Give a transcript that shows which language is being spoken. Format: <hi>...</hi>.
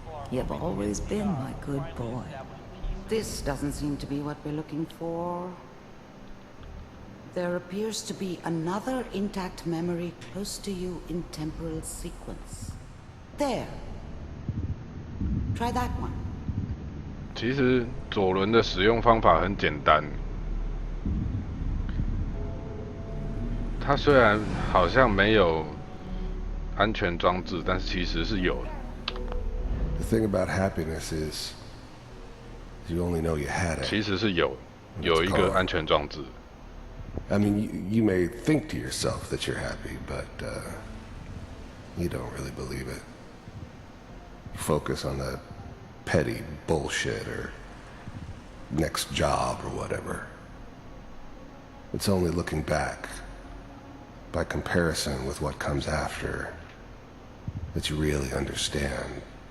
<en>You've always been my good boy. This doesn't seem to be what we're looking for. There appears to be another intact memory close to you in temporal sequence. There. Try that one.</en> <zh>其实左轮的使用方法很简单，它虽然好像没有安全装置，但是其实是有的。</zh> <en>The thing about happiness is, you only know you had it.</en> <zh>其实是有一个安全装置。</zh> <en>I mean, you may think to yourself that you're happy, but you don't really believe it. Focus on the petty bullshit or next job or whatever. It's only looking back, by comparison with what comes after, that you really understand.</en>